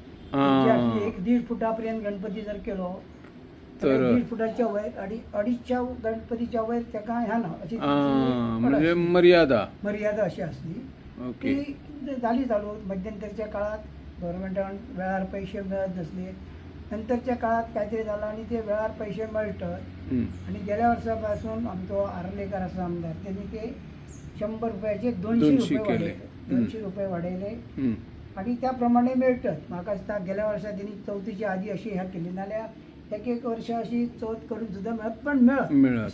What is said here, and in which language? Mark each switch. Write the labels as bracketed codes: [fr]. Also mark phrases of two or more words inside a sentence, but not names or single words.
[kok] 1.5 फुटापर्यंत गणपती जर केलो तर 1.5 फुटाच्या वयर आणि 250 गणपतीच्या वयर तेका ह्या ना अशी [mr] म्हणजे मर्यादा अशी असली. ओके. [kok] ती जाली चालू. मध्यंतरच्या काळात गव्हर्नमेंटान वेळार पैसे मेळत नसले. [mr] नंतरच्या काळात काहीतरी झालं आणि [kok] ते वेळार पैसे मेळटात. आणि गेल्या वर्सा पासून आमचो आर्लेकर आसा आमदार, त्यांनी ते 100 रुपयाचे 200 रुपये वाडयले आणि त्या प्रमाणे मेळटात. म्हाका दिसता गेल्या वर्सा त्यांनी चवथीच्या आधी अशी ह्या केली, नाल्यार एक वर्ष अशी चवथ करून सुद्धा मेळत पण मेळत.